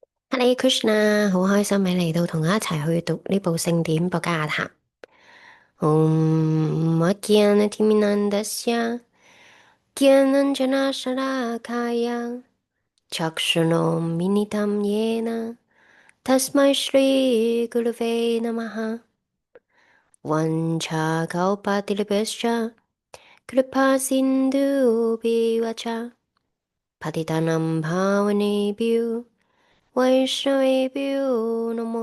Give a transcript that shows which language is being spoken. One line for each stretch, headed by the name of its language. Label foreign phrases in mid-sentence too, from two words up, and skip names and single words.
Sanskrit: हरे कृष्ण,
Cantonese: 好開心你嚟到同我一齊去讀呢部聖典《博家談》。
Sanskrit: ॐ ज्ञानाञ्जन शलाकया चक्षुनम् येन तस्मै श्री गुरवे नमः वाञ्छाकल्पतिलिभश्च कृपा सिन्धु बिवच पतितानाम् भवनेभ्यो वैष्णवेभ्यो नमो